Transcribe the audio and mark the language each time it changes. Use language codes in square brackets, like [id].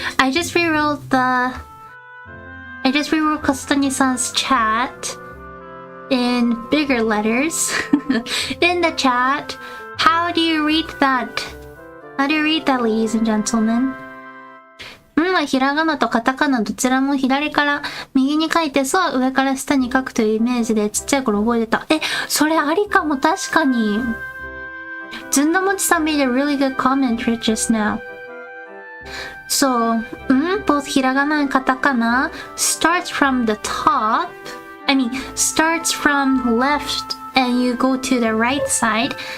[en] I just rewrote Kastani-san's chat in bigger letters. In the chat, how do you read that? How do you read that, ladies and gentlemen? [ja] はひらがなとカタカナどちらも左から右に書いて、そうは上から下に書くというイメージでちっちゃい頃覚えてた。それありかも、確かに。 [en] ずんのもちさん made a really good comment just now. So, both ひらがなand カタカナ starts from the top. I mean, starts from left and you go to the right side.